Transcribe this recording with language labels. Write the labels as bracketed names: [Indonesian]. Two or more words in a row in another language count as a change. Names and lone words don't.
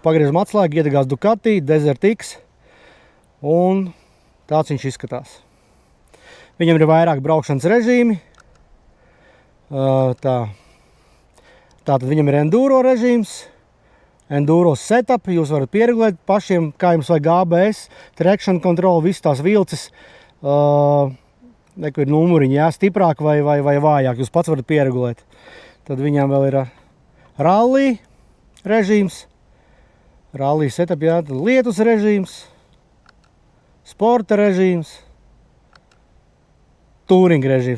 [Latvian] Pagriežam atslēgu, iedegās Ducati, Desert X, un tāds viņš izskatās. Viņam ir vairāk braukšanas režīmi. Tātad viņam ir enduro režīms, [English] enduro setup, [Latvian] jūs varat pieregulēt pašiem, kā jums vajag ABS, [English] traction control, [Latvian] visas tās vilces, ir numuriņi, jā, stiprāk vai vājāk, jūs pats varat pieregulēt. Tad viņam vēl ir rally režīms, [English] rally setup, [Latvian] jā, lietus režīms, sporta režīms, touring režīms.